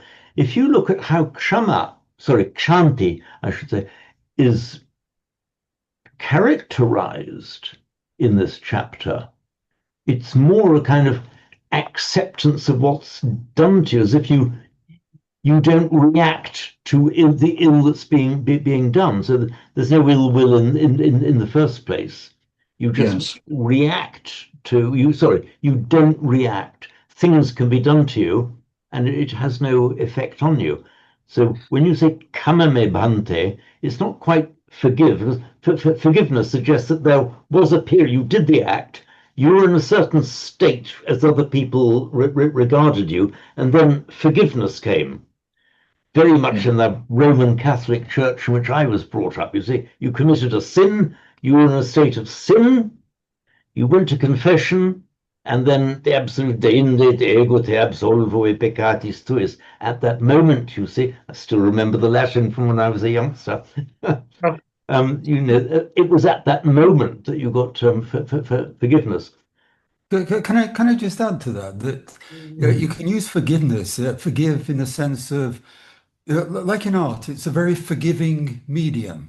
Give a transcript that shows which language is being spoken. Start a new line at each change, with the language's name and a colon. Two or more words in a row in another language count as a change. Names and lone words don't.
English: If you look at how kshanti, I should say, is characterized in this chapter, it's more a kind of acceptance of what's done to you, as if you don't react to the ill that's being done. So there's no ill will in the first place. You just react to you don't react. Things can be done to you and it has no effect on you. So when you say
Pali: kamame bhante,
English: it's not quite forgive. Forgiveness suggests that there was a period you did the act, you were in a certain state as other people regarded you, and then forgiveness came. Very much in the Roman Catholic Church in which I was brought up. You see, you committed a sin, you were in a state of sin, you went to confession, and then the absolute
Latin: deinde de ego te absolvo e peccatis tuis.
English: At that moment, you see, I still remember the Latin from when I was a youngster. It was at that moment that you got forgiveness. Can I just add to that you can use forgiveness, forgive in the sense of, like in art, it's a very forgiving medium.